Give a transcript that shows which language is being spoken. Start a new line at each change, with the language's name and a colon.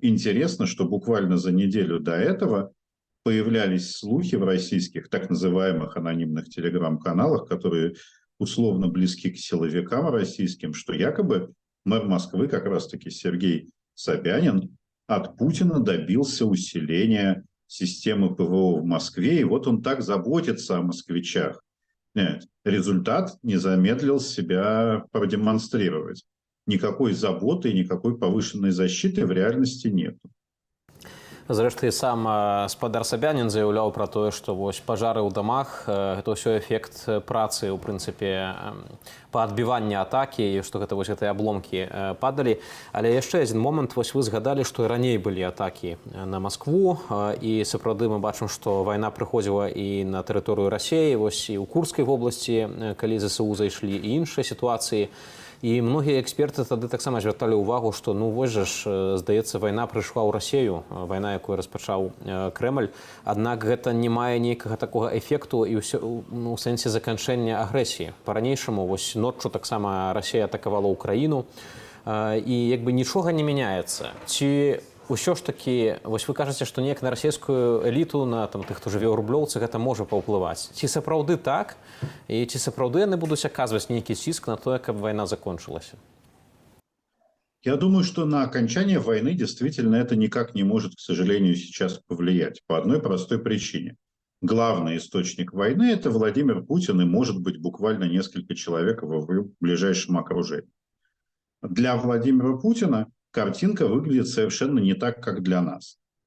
Russian: Интересно, что буквально за неделю до этого появлялись слухи в российских так называемых анонимных телеграм-каналах, которые условно близки к силовикам российским, что якобы мэр Москвы, как раз-таки Сергей Собянин, от Путина добился усиления системы ПВО в Москве, и вот он так заботится о москвичах. Нет, результат не замедлил себя продемонстрировать. Никакой заботы и никакой повышенной защиты в реальности нет.
Belarusian: Зрэшты, сам спадар Сабянін заяўляў пра тое, што вось пажары ў дамах гэта ўсё эфект працы, у прынцыпе, па адбіванні атакі, і што гэта вось гэтыя абломкі падалі. Але яшчэ адзін момант, вось вы згадалі, што і раней былі атакі на Маскву, і сапраўды мы бачым, што вайна прыходзіла і на тэрыторыю Расіі, вось і ў Курскай вобласці, калі ЗСУ зайшлі, і іншыя сітуацыі. І многія эксперты тады таксама звярталі ўвагу, што ну вось жа ж, здаецца, вайна прыйшла ў Расію, вайна, якую распачаў Крэмль. Аднак гэта не мае нейкага такога эфекту і ўсё, ну, у сэнсе заканчэння агрэсіі. Па-ранейшаму, вось ноччу таксама Расія атакавала ўкраіну, і як бы нічога не мяняецца. Ці ўсё ж такі, вось вы кажаце, што неяк на расійскую эліту, на там, тых, хто жыве ў Рублёўцы, гэта можа паўплываць. Ці сапраўды так? І ці сапраўды яны будуць аказваць нейкі ціск на тое, каб вайна закончылася?
Russian: Я думаю, что на окончание войны действительно это никак не может, к сожалению, сейчас повлиять. По одной простой причине. Главный источник войны – это Владимир Путин и, может быть, буквально несколько человек в его ближайшем окружении. Для Владимира Путина картинка выглядит совершенно не так, как для нас.